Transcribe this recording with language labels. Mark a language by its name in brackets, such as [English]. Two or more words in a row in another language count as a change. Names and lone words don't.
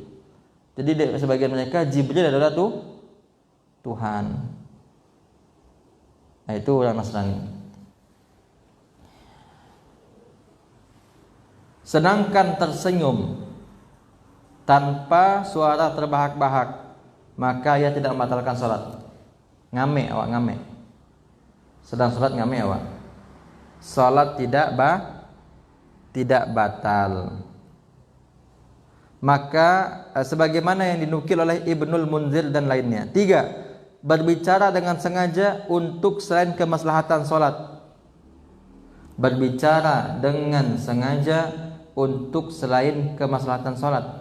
[Indonesian] Jadi sebagian mereka Jibril adalah Tuhan. Nah itu orang Nasrani. Sedangkan tersenyum tanpa suara terbahak-bahak, maka ia tidak membatalkan salat. [Minangkabau] Ngame awak ngame. Sedang salat ngame awak. [Indonesian] Salat tidak batal. Maka sebagaimana yang dinukil oleh Ibnul Munzir dan lainnya. 3. Berbicara dengan sengaja untuk selain kemaslahatan salat. Berbicara dengan sengaja untuk selain kemaslahatan salat.